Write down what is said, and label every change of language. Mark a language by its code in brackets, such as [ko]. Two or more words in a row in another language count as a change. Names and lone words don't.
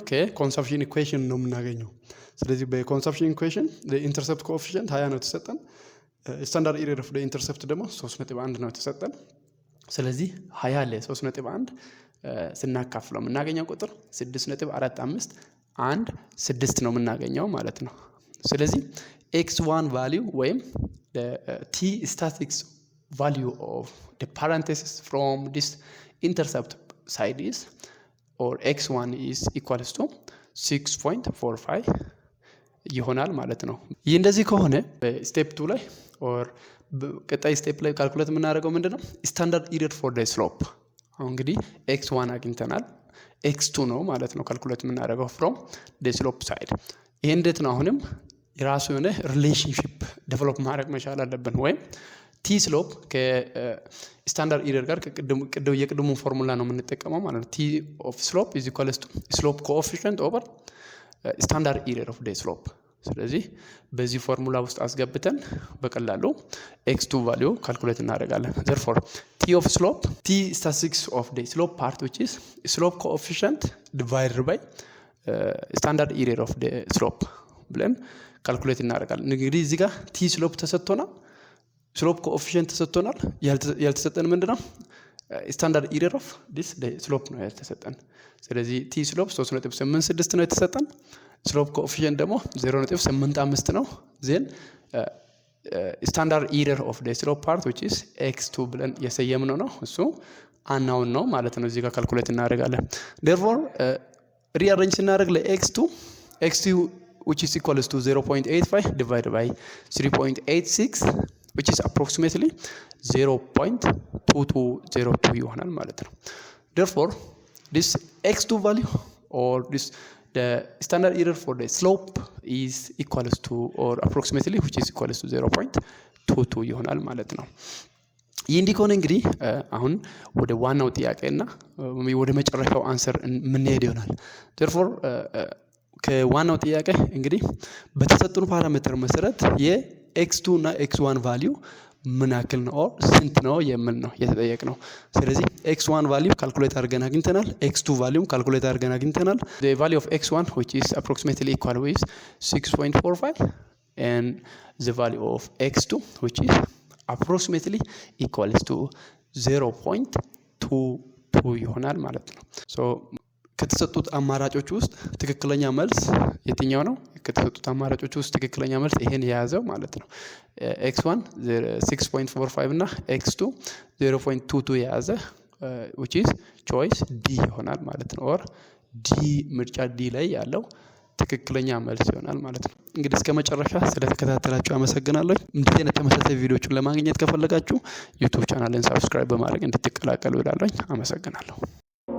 [en] consumption equation [am] ነው የምናገኘው። ስለዚህ [en] consumption equation intercept coefficient [am] 20 ነው የተሰጠን። [en] standard error of the intercept [am] ደግሞ 3.1 ነው የተሰጠን። ስለዚህ 20 ለ3.1 ስናካፍለው የምናገኘው ቁጥር 6.451 ነው የምናገኘው ማለት ነው። ስለዚህ x1 ቫልዩ ወይም [en] t statistics value of the parenthesis from this intercept side is or x1 is equals to 6.45 [am] ይሆናል ማለት ነው። ይህ እንደዚህ ከሆነ በስቴፕ 2 ላይ or ቀጣይ ስቴፕ ላይ ካልኩሌት የምናደርገው ምንድነው? [en] standard error for the slope። [am] አሁን እንግዲህ x1 አግኝተናል፣ x2 ነው ማለት ነው ካልኩሌት የምናደርገው [en] from the slope side። [am] ይሄ እንዴት ነው? አሁንም የራሱ የሆነ [en] relationship develop [am] ማድረግ መቻል አለብን። ወይም [en] t slope standard error [am] ጋር የቅድሙ ፎርሙላ ነው የምንጠቀመው ማለት ነው። [en] t of slope is equals to slope coefficient over standard error of the slope። [am] ስለዚህ በዚህ ፎርሙላ ውስጥ አስገብተን በቀላሉ x2 ቫልዩ ካልኩሌት እናደርጋለን። [en] therefore t of slope, t statistics of the slope part which is slope coefficient divided by standard error of slope [am] ብለን ካልኩሌት እናደርጋለን። እንግዲህ እዚህ ጋር [en] t slope [am] ተሰጥቶናል፣ [en] slope coefficient [am] ተሰጥቶናል። ያልተሰጠን ምንድነው? [en] standard error of this slope [am] ነው ያልተሰጠን። ስለዚህ [en] t slope [am] 3.86 ነው የተሰጠን፣ [en] slope coefficient [am] ደግሞ 0.85 ነው። [en] then standard error of slope part which is x2 [am] ብለን የሰየምነው ነው፣ እሱ አናውን ነው ማለት ነው። እዚህ ጋር ካልኩሌት እናደርጋለን። therefore ሪአሬንጅ ስናደርግ ለx2 [en] which is equals to 0.85 divided by 3.86 which is approximately 0.2202 [am] ይሆናል ማለት ነው። [en] therefore this x2 value or this the standard error for the slope is equals to or approximately which is equals to 0.22 [am] ይሆናል ማለት ነው። ይህ እንዲሆን እንግዲህ አሁን ወደ ዋናው ጥያቄና ወደ መጨረሻው አንሰር የምንሄድ ይሆናል። therefore ከዋናው ጥያቄ እንግዲህ በተሰጡን ፓራሜትር መሰረት የx2 እና x1 ቫልዩ ምን ያክል ነው ኦር ስንት ነው የሚል ነው የተጠየቅነው። ስለዚህ x1 ቫልዩ ካልኩሌት አድርገን አግኝተናል፣ x2 ቫልዩም ካልኩሌት አድርገን አግኝተናል። [en] the value of x1 which is approximately equal with 6.45 and the value of x2 which is approximately equals to 0.22 [am] ይሆናል ማለት ነው። so ከተሰጡት አማራጮች ውስጥ ትክክለኛ መልስ የትኛው ነው? ከተሰጡት አማራጮች ውስጥ ትክክለኛ መልስ ይሄን የያዘው ማለት ነው። x1 6.45 እና x2 0.22 የያዘ [en] which is choice D [am] ይሆናል ማለት ነው። or D ምርጫ D ላይ ያለው ትክክለኛ መልስ ይሆናል ማለት ነው። እንግዲህ እስከ መጨረሻ ስለተከታተላችሁ አመሰግናለሁ። እንደዚህ አይነት ተመሳሳይ ቪዲዮዎችን ለማግኘት ከፈለጋችሁ ዩቲዩብ ቻናልን ሰብስክራይብ በማድረግ እንድትቀላቀሉ እላለሁ። አመሰግናለሁ።